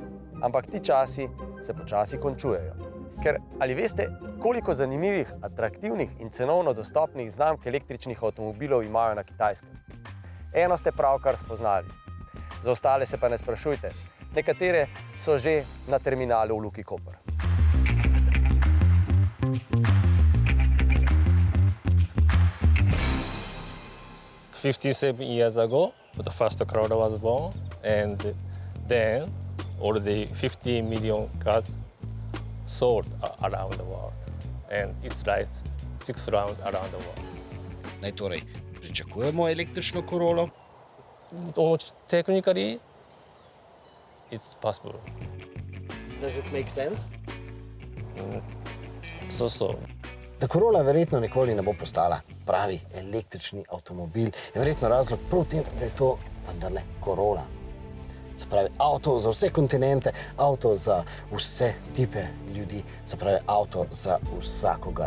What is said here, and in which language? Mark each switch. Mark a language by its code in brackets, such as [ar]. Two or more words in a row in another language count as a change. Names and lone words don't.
[sl] Ampak ti časi se počasi končujejo. Ker ali veste, koliko zanimivih, atraktivnih in cenovno dostopnih znamk električnih avtomobilov imajo na Kitajskem? Eno ste pravkar spoznali. Za ostale se pa ne sprašujte. Nekatere so že na terminalu v Luki Koper. [en] Years ago, the first Corolla was born, and then already 50 million cars sold around the world, and it's like 6 rounds around the world. [sl] Naj torej pričakujemo električno Corollo? [en] Technically, it's possible. Does it make sense? So. [sl] Da Corolla verjetno nikoli ne bo postala pravi električni avtomobil, je verjetno razlog prav v tem, da je to vendarle Corolla. Se pravi, avto za vse kontinente, avto za vse tipe ljudi, se pravi, avto za vsakogar.